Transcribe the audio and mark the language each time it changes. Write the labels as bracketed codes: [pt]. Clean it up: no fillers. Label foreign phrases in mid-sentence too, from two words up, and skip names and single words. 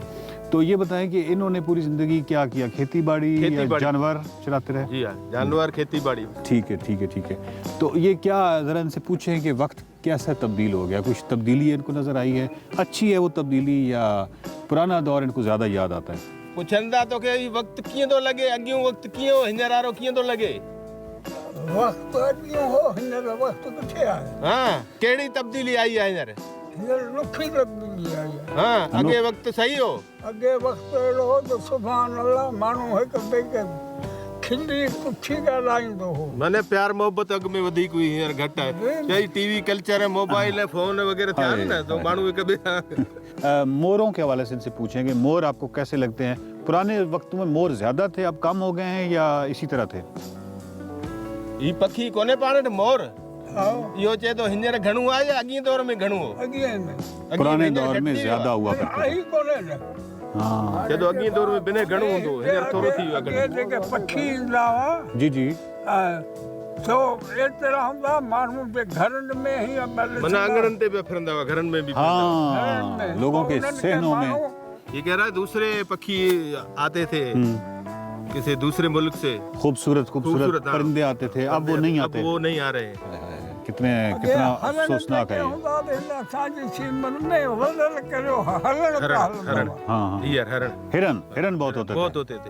[hi] तो ये बताएं कि इन्होंने पूरी जिंदगी क्या किया? खेती बाड़ी या जानवर चलाते रहे? जी हाँ, जानवर, खेती बाड़ी। ठीक है ठीक है ठीक है। तो ये क्या ज़रा इनसे पूछें कि वक्त कैसा तब्दील हो गया? कुछ तब्दीली इनको नज़र आई है? अच्छी है वो तब्दीली या पुराना दौर इनको ज़्यादा याद आता है? [sd] पुछंदा तो के वक्त कीअं तो लगे, अॻियों वक्त कीअं हो, हींअर वारो कीअं तो लगे? वक्त अॻियों हो, हींअर वक्त किथे आहे? हाँ, कहिड़ी तब्दीली आई आहे हींअर? हींअर ॾुखी तब्दीली आई आहे। हाँ, अॻे वक्त सही हो? अॻे वक्त अहिड़ो हो त सुभाणे अल्लाह माण्हू हिक ॿिए खे खिली कुछी ॻाल्हाईंदो हो। माने प्यार मोहब्बत अॻ में वधीक हुई, हींअर घटि आहे। [hi] यही टीवी कल्चर है, मोबाइल है, फोन वगैरह [sd] थिया ना, तो माण्हू हिक ॿिए [hi] मोरों के हवाले से इनसे पूछेंगे, मोर आपको कैसे लगते हैं? पुराने वक्तों में मोर ज्यादा थे, अब कम हो गए हैं या इसी तरह थे? [sd] ये पखी कोने पाने मोर यो चे तो हींअर घणो आहे या अॻिए दौर में घणो हो? अॻिए में, [hi] पुराने दौर में ज्यादा हुआ करते थे। [sd] हाँ, जब अॻिए दौर में बिने घणो हूंदो, हींअर थोरो थी वियो आहे। जेके पखी ईंदा हुआ जी जी, तो एतिरा हूंदा माण्हू जे घरनि में ही माना आंगणनि ते भी फिरंदा हुआ, घरनि में भी। [hi] हाँ, लोगों के सहनों में। ये कह रहा है दूसरे पक्षी आते थे किसी दूसरे मुल्क से, खूबसूरत खूबसूरत परिंदे आते थे, अब वो नहीं आते, अब वो नहीं आ रहे हैं। कितना अफसोसनाक है हिरन बहुत होते थे।